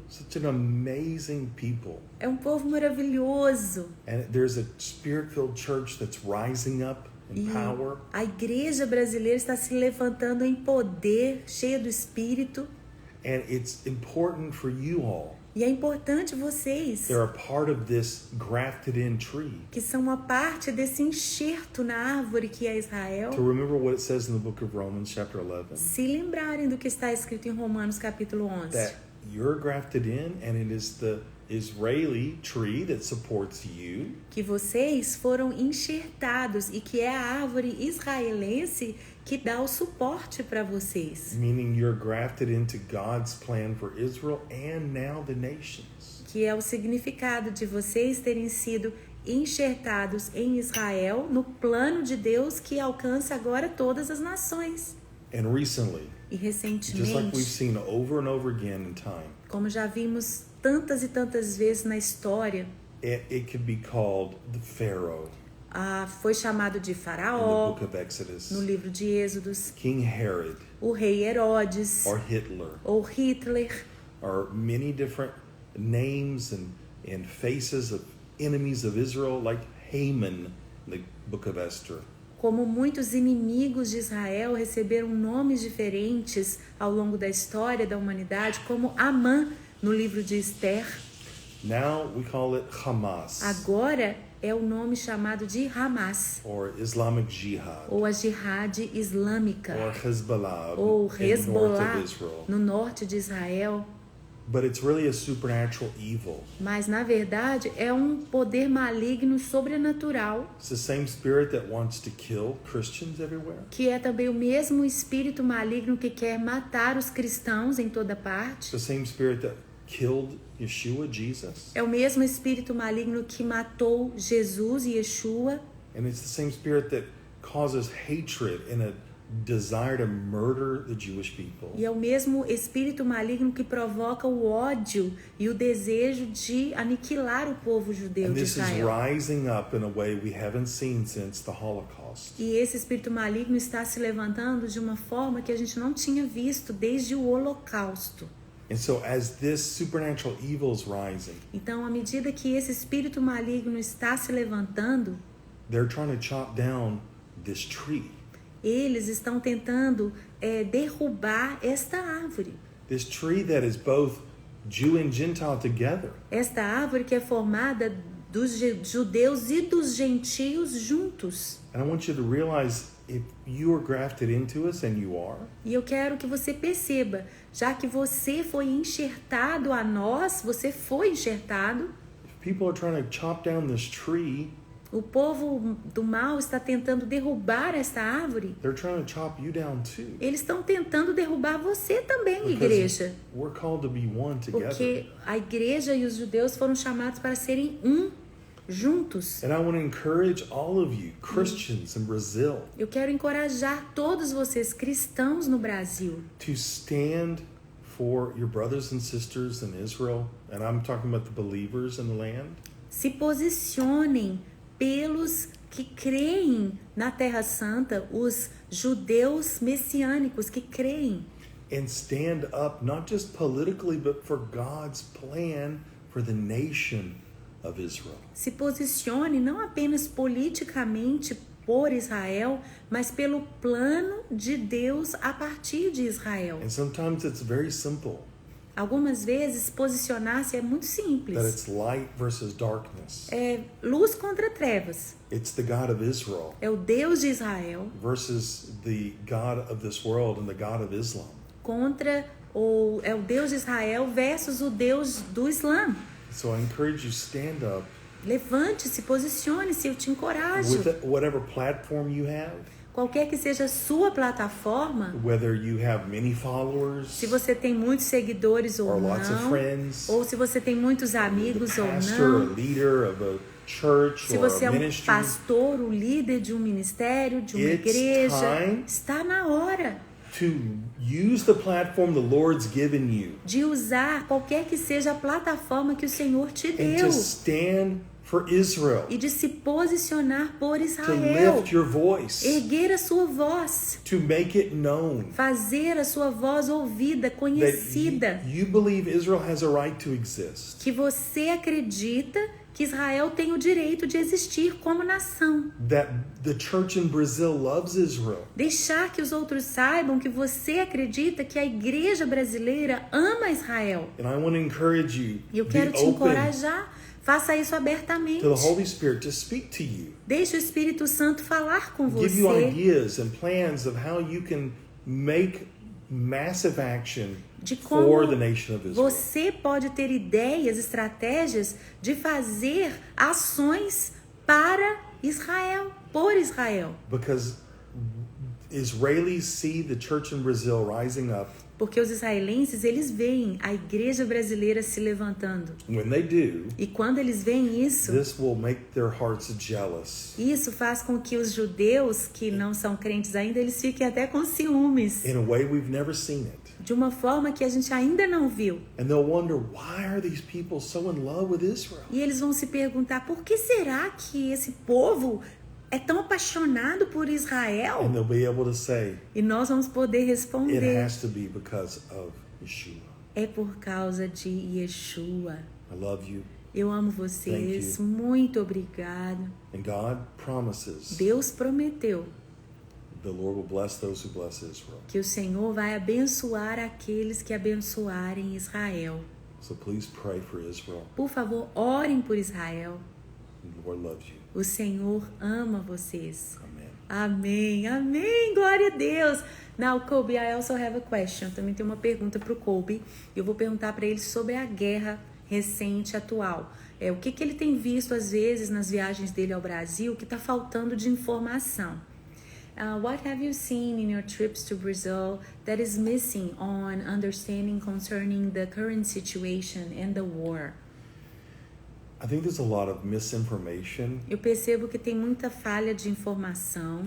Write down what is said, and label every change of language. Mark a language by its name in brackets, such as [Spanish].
[English] such an amazing people. [Portuguese] É um povo maravilhoso. [English] And there's a spirit-filled church that's rising up in [Portuguese] E [English] power. [Portuguese] a igreja brasileira está se levantando em poder, cheia do Espírito. [English] And it's important for you all [Portuguese] E é importante vocês, [English] they're a part of this grafted in tree, [Portuguese] que são uma parte desse enxerto na árvore que é Israel, [English] to remember what it says in the book of Romans chapter 11, [Portuguese] se lembrarem do que está escrito em Romanos capítulo 11. [English] that you're grafted in and it is the Israeli tree that supports you. [Portuguese] Que vocês foram enxertados e que é a árvore israelense que dá o suporte para vocês. [English] Meaning you're grafted into God's plan for Israel and now the nations. [Portuguese] Que é o significado de vocês terem sido enxertados em Israel no plano de Deus que alcança agora todas as nações. [English] And recently, [Portuguese] E [English] just like we've [Portuguese] recentemente, [English] seen over and over again in time, [Portuguese] como já vimos tantas e tantas vezes na história, [English] it could be called the Pharaoh [Portuguese] foi chamado de [English] in the [Portuguese] Faraó [English] book of Exodus, [Portuguese] no livro de Êxodos, [English] King Herod, [Portuguese] o rei Herodes [English] or Hitler, [Portuguese] ou Hitler, [English] or many different names and faces of enemies of Israel, like Haman in the book of Esther. [Portuguese] como muitos inimigos de Israel receberam nomes diferentes ao longo da história da humanidade, como Amã no livro de Esther. [English] Now we call it Hamas, [Portuguese] Agora é o nome chamado de Hamas, [English] or Islamic Jihad, [Portuguese] ou a Jihad Islâmica, [English] or Hezbollah [Portuguese] ou [English] in the north [Portuguese] Hezbollah [English] of Israel. [Portuguese] no norte de Israel. [English] But it's really a supernatural evil. [Portuguese] Mas, na verdade, é um poder maligno sobrenatural, [English] It's the same spirit that wants to kill Christians everywhere. [Portuguese] que é também o mesmo espírito maligno que quer matar os cristãos em toda [English] It's [Portuguese] parte. [English] the same spirit that killed Yeshua, Jesus. [Portuguese] É o mesmo espírito maligno que matou Jesus e Yeshua. [English] And it's the same spirit that causes hatred and a desire to murder the Jewish people. [Portuguese] E é o mesmo espírito maligno que provoca o ódio e o desejo de aniquilar o povo judeu [English] And [Portuguese] de [English] this is [Portuguese] Israel. [English] rising up in a way we haven't seen since the Holocaust. [Portuguese] E esse espírito maligno está se levantando de uma forma que a gente não tinha visto desde o Holocausto. [English] And so as this supernatural evil is rising, [Portuguese] Então, à medida que esse espírito maligno está se levantando, [English] they're trying to chop down this tree. [Portuguese] eles estão tentando derrubar esta árvore. [English] This tree that is both Jew and Gentile together. [Portuguese] Esta árvore que é formada dos judeus e dos gentios juntos. [English] And I want you to realize if you are grafted into us, and you are, [Portuguese] E eu quero que você perceba, já que você foi enxertado a nós, você foi enxertado, [English] if people are trying to chop down this tree, [Portuguese] o povo do mal está tentando derrubar esta árvore, [English] they're trying to chop you down too. [Portuguese] eles estão tentando derrubar você também, igreja. [English] We're called to be one together. [Portuguese] Porque a igreja e os judeus foram chamados para serem um, juntos. [English] And I want to encourage all of you, Christians in Brazil, [Portuguese] Eu quero encorajar todos vocês cristãos no Brasil [English] to stand for your brothers and sisters in Israel. And I'm talking about the believers in the land. [Portuguese] se posicionem pelos que creem na Terra Santa, os judeus messiânicos que creem. [English] And stand up, not just politically, but for God's plan for the nation of Israel. [Portuguese] Se posicione não apenas politicamente por Israel, mas pelo plano de Deus a partir de Israel. [English] And sometimes it's very simple, [Portuguese] Algumas vezes posicionar-se é muito [English] that [Portuguese] simples. [English] it's light versus darkness. [Portuguese] É luz contra trevas. [English] It's the God of Israel [Portuguese] É o Deus de Israel [English] versus the God of this world and the God of Islam. [Portuguese] contra é o Deus de Israel versus o Deus do Islã. [English] So I encourage you, stand up [Portuguese] Levante-se, posicione-se, eu te encorajo. [English] with whatever platform you have, [Portuguese] Qualquer que seja a sua plataforma, [English] whether you have many followers, [Portuguese] se você tem muitos seguidores ou [English] or lots of [Portuguese] não, [English] friends, [Portuguese] ou se você tem muitos amigos [English] the [Portuguese] ou [English] pastor, a [Portuguese] não, [English] leader of a church [Portuguese] se [English] or [Portuguese] você [English] a [Portuguese] é um [English] ministry. [Portuguese] pastor, o líder de um ministério, de uma [English] It's [Portuguese] igreja, [English] time [Portuguese] está na hora [English] to use the platform the Lord's given you [Portuguese] de usar qualquer que seja a plataforma que o Senhor te [English] and [Portuguese] deu [English] to stand for Israel, [Portuguese] e de se posicionar por [English] to [Portuguese] Israel, [English] lift your voice, [Portuguese] erguer a sua voz, [English] to make it known [Portuguese] fazer a sua voz ouvida, conhecida, [English] that you believe Israel has a right to exist. [Portuguese] que você acredita que Israel tem o direito de existir como nação. [English] That the church in Brazil loves Israel. [Portuguese] Deixar que os outros saibam que você acredita que a igreja brasileira ama Israel. [English] And I want to encourage you, [Portuguese] E eu [English] be [Portuguese] quero te [English] open [Portuguese] encorajar. Faça isso abertamente. [English] to the Holy Spirit to speak to you. [Portuguese] Deixe o Espírito Santo falar com [English] Give you [Portuguese] você [English] ideas and plans of how you can make massive action [Portuguese] de [English] for [Portuguese] como [English] the nation of Israel. [Portuguese] você pode ter ideias, estratégias de fazer ações para Israel, por Israel. [English] Because Israelis see the church in Brazil rising up. [Portuguese] Porque os israelenses, eles veem a igreja brasileira se levantando. [English] When they do, [Portuguese] E quando eles veem isso, [English] this will make their hearts jealous [Portuguese] isso faz com que os judeus que não são crentes ainda, eles fiquem até com ciúmes. [English] in a way we've never seen it. [Portuguese] De uma forma que a gente ainda não viu. [English] And they'll wonder, why are these people so in love with Israel? [Portuguese] E eles vão se perguntar, por que será que esse povo é tão apaixonado por Israel? [English] And they'll be able to say, [Portuguese] E nós vamos poder [English] it [Portuguese] responder, [English] has to be because of Yeshua. [Portuguese] é por causa de Yeshua. [English] I love you. [Portuguese] Eu amo vocês, [English] Thank [Portuguese] muito obrigado. [English] And God promises [Portuguese] Deus prometeu [English] the Lord will bless those who bless Israel. [Portuguese] que o Senhor vai abençoar aqueles que abençoarem Israel. [English] So please pray for Israel. [Portuguese] Por favor, orem por Israel. [English] And the Lord loves you. [Portuguese] O Senhor ama vocês. [English] Amen. [Portuguese] Amém, amém, glória a Deus. [English] Now, Colby, I also have a question. [Portuguese] Também tenho uma pergunta para o Colby. Eu vou perguntar para ele sobre a guerra recente, atual. O que ele tem visto, às vezes, nas viagens dele ao Brasil, que está faltando de informação. [English] What have you seen in your trips to Brazil that is missing on understanding concerning the current situation and the war? I think there's a lot of misinformation [Portuguese] Eu percebo que tem muita falha de informação